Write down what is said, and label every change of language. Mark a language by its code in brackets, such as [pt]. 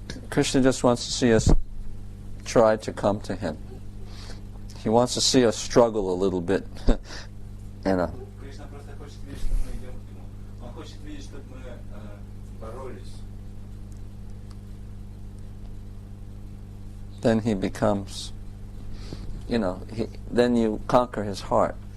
[en] Krishna just wants to see us try to come to Him. He wants to see us struggle a little bit. [ru] Кришна просто хочет видеть, что мы идем к Нему. Он хочет видеть, чтобы мы боролись. [en] Then He becomes, then you conquer His heart.